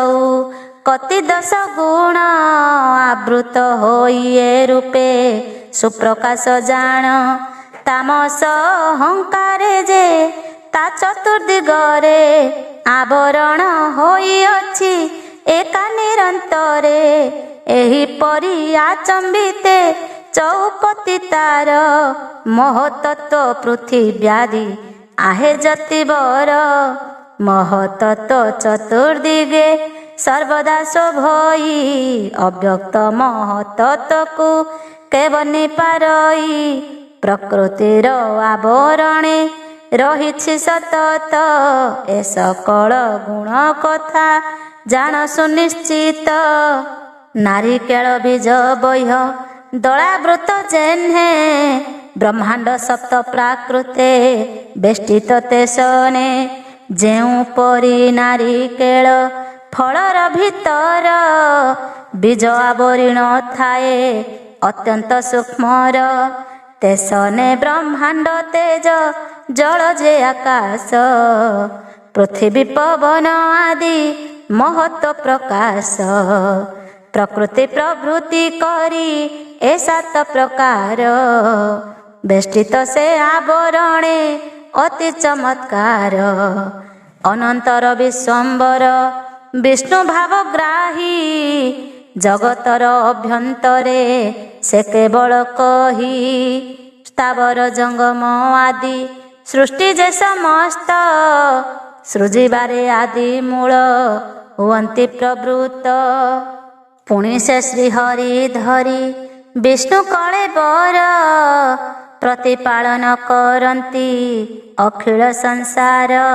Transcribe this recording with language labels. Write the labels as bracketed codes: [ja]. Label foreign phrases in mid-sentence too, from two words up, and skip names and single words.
[or] କତି 10 ଗୁଣ ଆବୃତ ହୋଇଏ ରୂପେ ସୁପ୍ରକାଶ ଜାଣ ତାମସ ଅହଂକାରେ ଯେ ତା ଚତୁର୍ଦିଗରେ ଆବରଣ ହୋଇ ଅଛି ଏକା ନିରନ୍ତରେ ଏହି ପରି ଆଚମ୍ବିତେ ଚଉପତି ତାର ମହତତ୍ୱ ପୃଥିବ୍ୟାଦି ଆହେ ଯତିବର ମହତତ୍ୱ ଚତୁର୍ଦିଗେ ସର୍ବଦା ଶୋଭଇ ଅବ୍ୟକ୍ତ ମହତତ୍ୱକୁ କେବଣି ପାରଇ ପ୍ରକୃତିର ଆବରଣେ ରହିଛି ସତତ ଏ ସକଳ ଗୁଣ କଥା ଜାଣ ସୁନିଶ୍ଚିତ ନାରିକେଳ ବୀଜ ବାହ୍ୟ ଦଳାବୃତ ଯେହ୍ନେ ବ୍ରହ୍ମାଣ୍ଡ ସପ୍ତ ପ୍ରାକୃତେ ବେଷ୍ଟିତ ତେସନେ ଯେଉଁ ପରି ନାରିକେଳ ଫଳର ଭିତର ବୀଜ ଆବରଣ ଥାଏ ଅତ୍ୟନ୍ତ ସୂକ୍ଷ୍ମର ତେସନେ ବ୍ରହ୍ମାଣ୍ଡ ତେଜ ଜଳ ଯେ ଆକାଶ ପୃଥ୍ୱୀ ପବନ ଆଦି ମହତ୍ୱ ପ୍ରକାଶ ପ୍ରକୃତି ପ୍ରବୃତ୍ତି କରି ଏ 7 ପ୍ରକାର ବେଷ୍ଟିତ ସେ ଆବରଣେ ଅତି ଚମତ୍କାର ଅନନ୍ତର ବିଶ୍ୱମ୍ଭର ବିଷ୍ଣୁ ଭାବଗ୍ରାହୀ ଜଗତର ଅଭ୍ୟନ୍ତରେ ସେ କେବଳ କହି ସ୍ଥାବର ଜଙ୍ଗମ ଆଦି ସୃଷ୍ଟି ଯେ ସମସ୍ତ ସୃଜିବାରେ ଆଦି ମୂଳ ହୁଅନ୍ତି ପ୍ରବୃତ୍ତ ପୁଣି ସେ ଶ୍ରୀହରି ଧରି ବିଷ୍ଣୁ କଳେବର ପ୍ରତିପାଳନ କରନ୍ତି ଅଖିଳ ସଂସାର